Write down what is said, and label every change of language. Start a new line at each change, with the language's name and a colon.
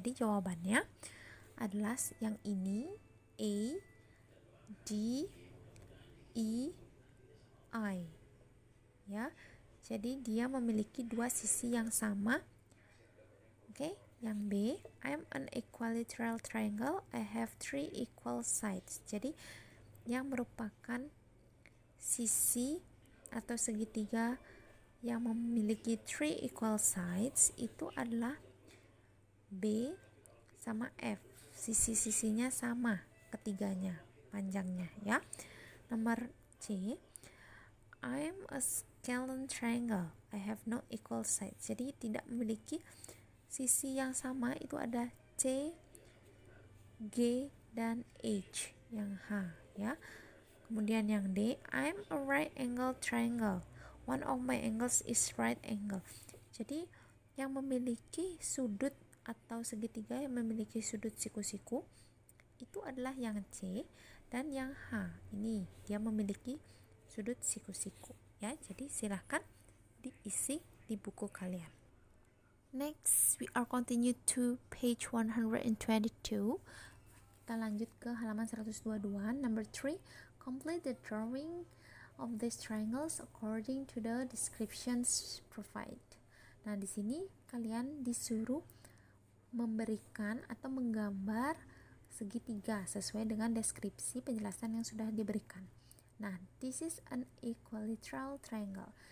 Indonesian: Jadi jawabannya adalah yang ini, A, D, E, I, ya. Jadi dia memiliki dua sisi yang sama.
English: Oke, yang B, I'm an equilateral triangle. I have three equal sides.
Indonesian: Jadi yang merupakan sisi atau segitiga yang memiliki
English: three equal sides
Indonesian: itu adalah B sama F. Sisi-sisinya sama ketiganya panjangnya, ya. Nomor C,
English: I'm a scalene triangle. I have no equal sides.
Indonesian: Jadi tidak memiliki sisi yang sama, itu ada C, G, dan H, yang H, ya. Kemudian yang D,
English: I'm a right angle triangle. One of my angles is right angle.
Indonesian: Jadi yang memiliki sudut atau segitiga yang memiliki sudut siku-siku itu adalah yang C, dan yang H ini dia memiliki sudut siku-siku, ya. Jadi silahkan diisi di buku kalian.
English: Next, we are continue to page 122.
Indonesian: Kita lanjut ke halaman 122.
English: Number 3, complete the drawing of these triangles according to the descriptions provided.
Indonesian: Nah, di sini kalian disuruh memberikan atau menggambar segitiga sesuai dengan deskripsi penjelasan yang sudah diberikan.
English: Nah, this is an equilateral triangle.